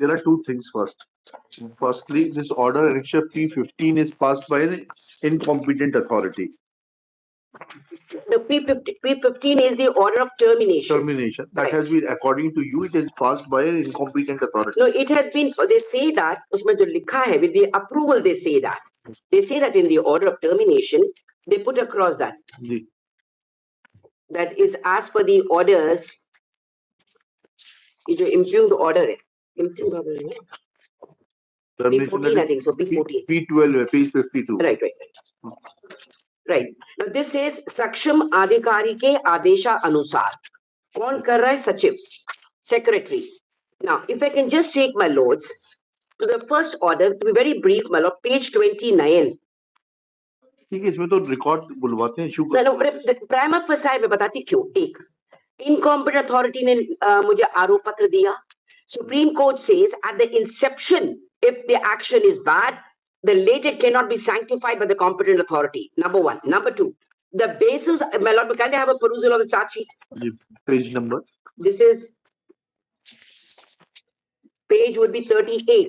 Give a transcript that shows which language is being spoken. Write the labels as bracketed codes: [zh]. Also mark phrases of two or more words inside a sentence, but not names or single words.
[en] There are two things first. Firstly, this order annexure P15 is passed by an incompetent authority. The P15 is the order of termination. Termination. That has been, according to you, it is passed by an incompetent authority. No, it has been, they say that, [hi] उसमें जो लिखा है, [en] with the approval, they say that. They say that in the order of termination, they put across that. That is as per the orders, is impugned order. Impugned order. P14, I think so, P14. P12, page 52. Right. Right. Now this says [hi] सक्षम अधिकारी के आदेश अनुसार. कौन कर रहा है? सचिव, secretary. [en] Now, if I can just take, my lords, to the first order, to be very brief, my lord, page 29. [hi] ठीक है, इसमें तो रिकॉर्ड बुलवाते हैं. [la] prima facie [hi] मैं बताती क्यों. एक, [en] incompetent authority [hi] ने मुझे आरोप पत्र दिया. [en] Supreme Court says at the inception, if the action is bad, the later cannot be sanctified by the competent authority. Number 1. Number 2, the basis, my lord, can I have a perusal of the charge sheet? Page number. This is, page would be 38.